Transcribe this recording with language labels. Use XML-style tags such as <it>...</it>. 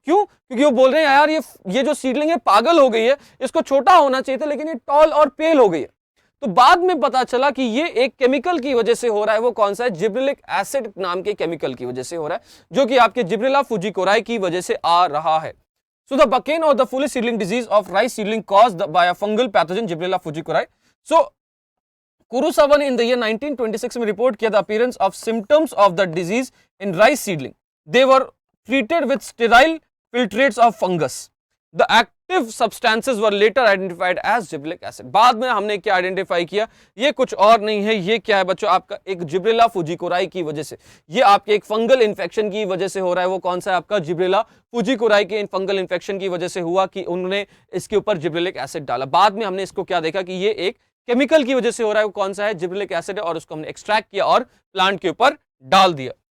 <hi>क्यों, क्योंकि वो बोल रहे हैं यार ये जो सीडलिंग है पागल हो गई है, इसको छोटा होना चाहिए था लेकिन ये टॉल और पेल हो गई है। तो बाद में पता चला कि ये एक केमिकल की वजह से हो रहा है। वो कौन सा है, जिब्रेलिक एसिड नाम के केमिकल की वजह से हो रहा है, जो कि आपके जिब्रेला फुजीकोराई की वजह से आ रहा है।</hi> <en>So the Bacane or the foolish seedling disease of rice seedling caused by a fungal pathogen Gibrella fujicorae. So Kurosawa ने in the year 1926 में</en> <hi>रिपोर्ट किया</hi> <en>the appearance of symptoms of the disease in rice seedling. They were treated with sterile filtrates of fungus. The active substances were later identified as gibberellic acid.</en> <hi>बाद में हमने क्या identify किया, ये कुछ और नहीं है, ये क्या है बच्चों, आपका एक जिब्रेला फुजीकोराई की वजह से, ये आपके एक फंगल इन्फेक्शन की वजह से हो रहा है। वो कौन सा है, आपका जिब्रेला फुजीकोराई के फंगल इन्फेक्शन की वजह से हुआ कि उन्होंने इसके ऊपर जिब्रेलिक एसिड डाला। बाद में हमने इसको क्या देखा कि ये एक केमिकल की वजह से हो रहा है। वो कौन सा है, जिब्रेलिक एसिड है, और उसको हमने एक्सट्रैक्ट किया और प्लांट के ऊपर डाल दिया।</hi>